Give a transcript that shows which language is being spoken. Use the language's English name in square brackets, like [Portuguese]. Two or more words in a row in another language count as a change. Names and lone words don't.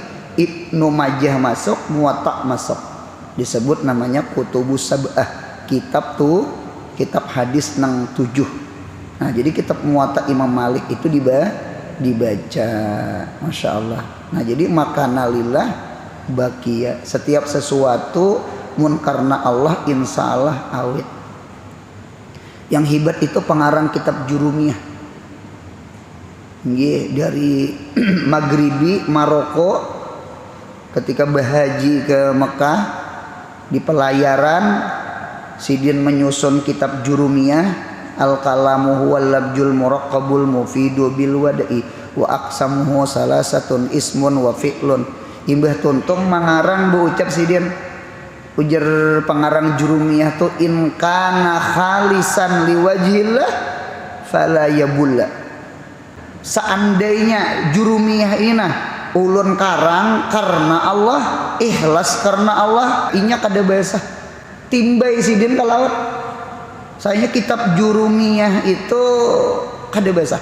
[Banjar] Ibnu Majah masuk, Muwatta masuk. Disebut namanya Kutubus Sab'ah, kitab hadis nang 7. [Indonesian] Nah, jadi kitab Muwatta Imam Malik itu dibaca. [Arabic] ما شاء الله. [Banjar] Nah, jadi [Arabic] ما كان لله بقي. [Banjar] Setiap sesuatu mun karena Allah, [Arabic] إن شاء الله [Banjar] awet. [Indonesian] Yang hebat itu pengarang kitab Jurumiyah. Dari Maghribi, Maroko, ketika berhaji ke Mekah, di pelayaran Sidin menyusun kitab Jurumiyah. [Arabic] الكلام هو اللفظ المركب المفيد بالوضع وأقسامه ثلاثة اسم وفعل. [Banjar] Imbah tuntung mengarang berucap Sidin, ujar pengarang Jurumiyah tuh, [Arabic] إن كان خالصا لوجه الله فلا يبلى. [Banjar] Seandainya Jurumiyah ini ulun karang karena Allah, ikhlas karena Allah, inya kada basah timbai Sidin ke laut. Saya kitab Jurumiyah itu kada basah.